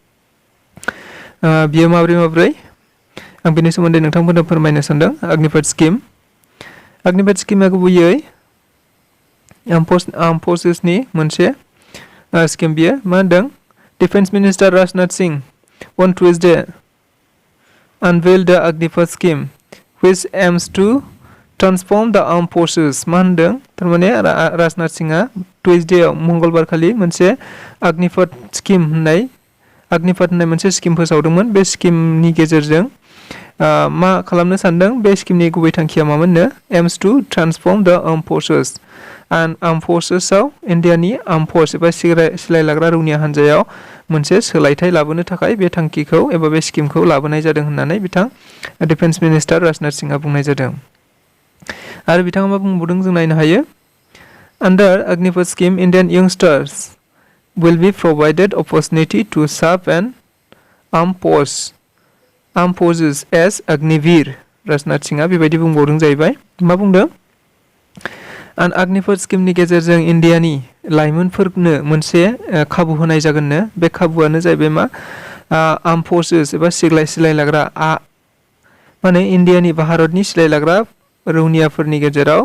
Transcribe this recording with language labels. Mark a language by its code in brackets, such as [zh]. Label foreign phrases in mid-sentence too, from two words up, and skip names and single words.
[brx] बियो माब्रै आं बेनि सोमोन्दै नोंथांमोननो फोरमायनो सानदों अग्निपथ स्किम अग्निपथ स्किमा गुबैयै [en] arm forces [brx] मोनसे स्किम बियो मा होनदों [en] defence minister [brx] राजनाथ सिंह [en] on Tuesday unveiled the Agnipath scheme which aims to transform the armed forces [brx] मा होनदों थारमाने [en] राजनाथ सिंहआ [brx] टुइसडेआव मंगलबार खालि मोनसे अग्निपथ स्किम होननाय मोनसे स्किम फोसावदोंमोन बे स्किमनि गेजेरजों मा खालामनो सानदों बे स्किमनि गुबै थांखिया मामोननो [en] aims to transform the armed forces and armed forcesआव [brx] इन्डियानि [en] arm force [brx] एबा सिलाय लाग्रा रौनिया हान्जायाव मोनसे सोलायथाय लाबोनो थाखाय बे थांखिखौ एबा बे स्किमखौ लाबोनाय जादों होननानै बिथां [en] defence minister [brx] राजनाथ सिंहआ बुंनाय जादों आरो बिथाङा मा बुंबावदों जों नायनो हायो [en] Under Agnipath scheme Indian youngsters will be provided opportunity to serve an armed forces as Agniveer [brx] राजनाथ सिंहआ बेबायदि बुंबावदों जाहैबाय मा बुंदों आरो अग्निपथ स्किमनि गेजेरजों इन्डियानि लाइमोनफोरनो मोनसे खाबु होनाय जागोननो बे खाबुआनो जाहैबाय मा [en] arm forces [brx] एबा सिलाय लाग्रा माने इन्डियानि भारतनि सिलाय लाग्रा रौनियाफोरनि गेजेराव